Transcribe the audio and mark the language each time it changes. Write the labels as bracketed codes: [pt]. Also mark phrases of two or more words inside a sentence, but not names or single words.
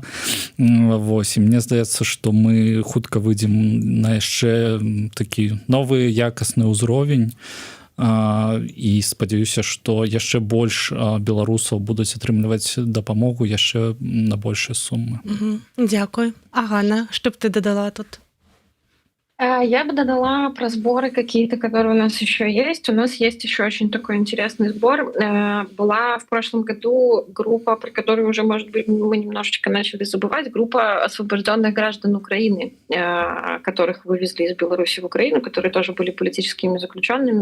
[be] Вось, і мне здаецца, што мы хутка выйдзем на яшчэ такі новы якасны ўзровень. І спадзяюся, што яшчэ больш беларусаў будуць атрымліваць дапамогу яшчэ на большыя сумы. Дзякуй. А Ганна, што б ты дадала тут? [ru] Я бы додала про сборы какие-то, которые у нас еще есть. У нас есть еще очень такой интересный сбор. Была в прошлом году группа, про которую уже, может быть, мы немножечко начали забывать, группа освобожденных граждан Украины, которых вывезли из Беларуси в Украину, которые тоже были политическими заключенными.